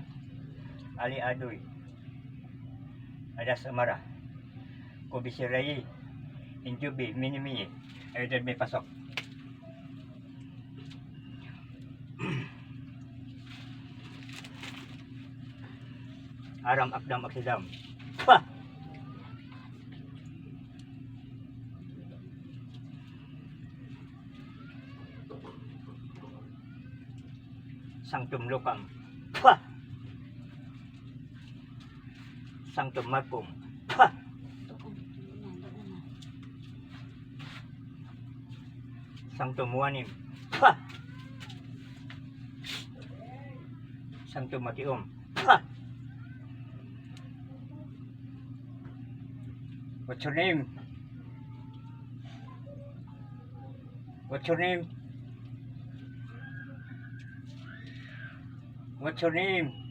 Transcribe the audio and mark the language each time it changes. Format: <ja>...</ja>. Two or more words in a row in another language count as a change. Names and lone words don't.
<tl>Ali Adoy, Adas Amara, Kubisirayi, Injubi, Minimi, ayun may pasok. Aram Akdam Aksidam. Pa!</tl> <la>Sanctum Locam. Pa! Sanctum Marcum. Pa! Sanctum Juanim. Pa! Sanctum Matium. Pa!</la> <en>What's your name? What's your name? What's your name?</en>